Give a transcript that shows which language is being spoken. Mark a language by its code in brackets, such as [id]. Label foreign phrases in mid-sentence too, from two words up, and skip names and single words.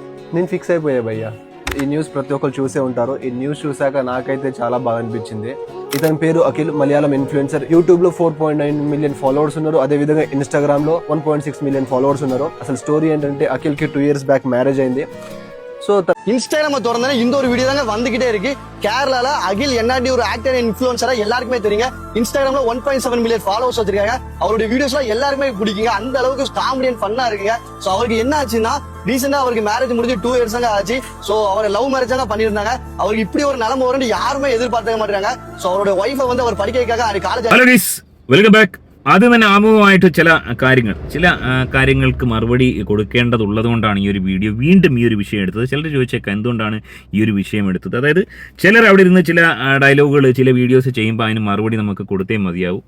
[te] నేను ఫిక్స్ అయిపోయా భయ్య. ఈ న్యూస్ ప్రతి ఒక్కరు చూసే ఉంటారు. ఈ న్యూస్ చూసాక నాకైతే చాలా బాగా అనిపించింది. ఇతని పేరు అఖిల్, మలయాళం ఇన్ఫ్లుయెన్సర్. యూట్యూబ్ లో 4.9 [en] million followers [te] ఉన్నారు. అదే విధంగా ఇన్స్టాగ్రామ్ లో 1.6 [en] million followers [te] ఉన్నారు. అసలు స్టోరీ ఏంటంటే అఖిల్ కి 2 [en] years back marriage [te] అయింది. [ta] ஸோ இன்ஸ்டாகிராம திறந்தானே இந்த ஒரு வீடியோ தாங்க வந்துகிட்டே இருக்கு. கேரளால அகில் என்ஆர்டி ஒரு [en] actor influencer [ta] எல்லாருக்குமே தெரியுங்க. இன்ஸ்டாகிராம்ல 1.7 [en] million followers [ta] வச்சிருக்காங்க. அவருடைய வீடியோஸ்லாம் எல்லாருக்குமே பிடிக்குங்க. அந்த அளவுக்கு [en] comedy and fun [ta] இருக்குங்க. சோ அவருக்கு என்ன ஆச்சுன்னா ரீசெண்டா அவருக்கு மேரேஜ் முடிஞ்சு 2 years ஆச்சு. சோ அவர் [en] love marriage [ta] தான் பண்ணிருந்தாங்க. அவருக்கு இப்படி ஒரு நிலைமை வரும்னு யாருமே எதிர்பார்க்க மாட்டாங்க. சோ அவருடைய ஒய்ஃபை வந்து அவர் படிக்க வைக்காக காலேஜ். [en] welcome back. [ml] ആദ്യം തന്നെ ആമുഖമായിട്ട് ചില കാര്യങ്ങൾക്ക് മറുപടി കൊടുക്കേണ്ടതുള്ളത് കൊണ്ടാണ് ഈ ഒരു വീഡിയോ വീണ്ടും ഈ ഒരു വിഷയം എടുത്തത്. ചിലർ ചോദിച്ചേക്കാം എന്തുകൊണ്ടാണ് ഈ ഒരു വിഷയം എടുത്തത്. അതായത് ചിലർ അവിടെ ഇരുന്ന് ചില ഡയലോഗുകൾ ചില വീഡിയോസ് ചെയ്യുമ്പോൾ അതിന് മറുപടി നമുക്ക് കൊടുത്തേ മതിയാവും.